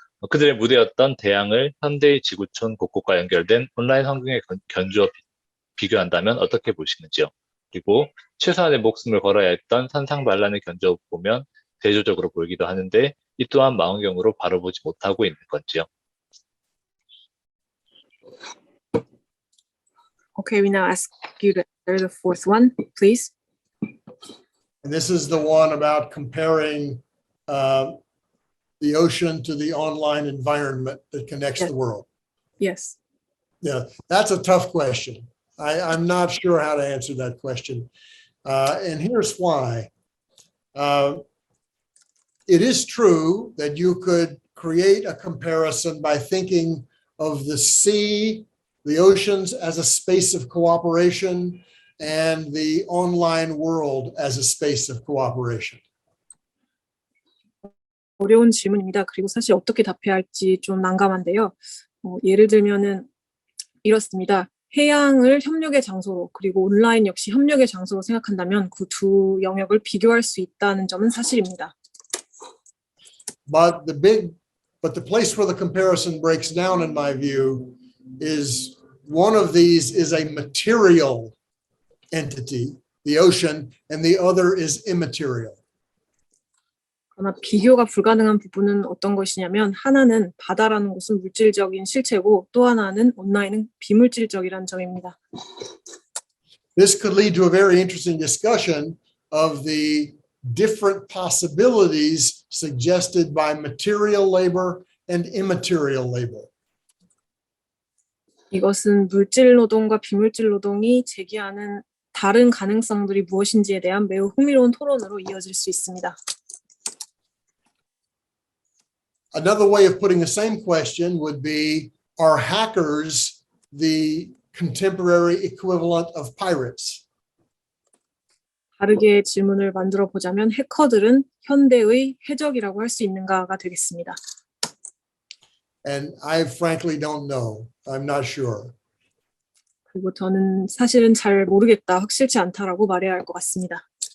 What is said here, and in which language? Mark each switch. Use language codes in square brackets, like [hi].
[ko] 그들의 무대였던 대양을 현대의 지구촌 곳곳과 연결된 온라인 환경에 견주어 비교한다면 어떻게 보시는지요? 그리고 최소한의 목숨을 걸어야 했던 산상반란을 견뎌보면 대조적으로 보이기도 하는데 이 또한 망원경으로 바라보지 못하고 있는 건지요? [en] Okay, we now ask you to answer the fourth one, please. And this is the one about comparing the ocean to the online environment that connects the world. Yes. Yeah, that's a tough question. I'm not sure how to answer that question. And here's why. It is true that you could create a comparison by thinking of the sea, the oceans as a space of cooperation, and the online world as a space of cooperation. [ko] 어려운 질문입니다. 그리고 사실 어떻게 답해야 할지 좀 난감한데요. 예를 들면은 이렇습니다. 해양을 협력의 장소로 그리고 온라인 역시 협력의 장소로 생각한다면 그 두 영역을 비교할 수 있다는 점은 사실입니다. [en] But the place where the comparison breaks down, in my view, is one of these is a material entity, the ocean, and the other is immaterial. [ko] 그러나 비교가 불가능한 부분은 어떤 것이냐면 하나는 바다라는 곳은 물질적인 실체고 또 하나는 온라인은 비물질적이라는 점입니다. [en] This could lead to a very interesting discussion of the different possibilities suggested by material labor and immaterial labor. [ko] 이것은 물질 노동과 비물질 노동이 제기하는 다른 가능성들이 무엇인지에 대한 매우 흥미로운 토론으로 이어질 수 있습니다. [en] Another way of putting the same question would be, are hackers the contemporary equivalent of pirates? [ko] 다르게 질문을 만들어 보자면 해커들은 현대의 해적이라고 할 수 있는가가 되겠습니다. [en] And I frankly don't know. I'm not sure. [ko] 그리고 저는 사실은 잘 모르겠다, 확실치 않다라고 말해야 할 것 같습니다.